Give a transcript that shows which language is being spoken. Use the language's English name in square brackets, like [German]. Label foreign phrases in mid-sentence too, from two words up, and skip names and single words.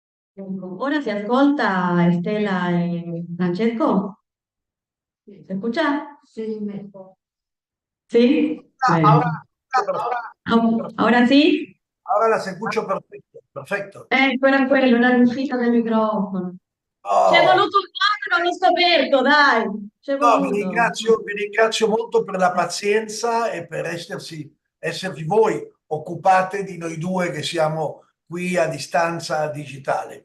[Italian] Ecco, ora si ascolta Estela e Francesco? [Spanish] ¿Se escucha? Sí, mejor. ¿Sí? Ah, ahora, Bueno. perfecto. Ahora sí? Ahora las escucho perfecto. Perfecto. [Italian] Era quello, era l'uscita del microfono. C'è Oh, voluto un anno, l'ho scoperto, dai! C'è no, voluto. vi ringrazio molto per la pazienza e per esservi voi occupate di noi due che siamo qui a distanza digitale.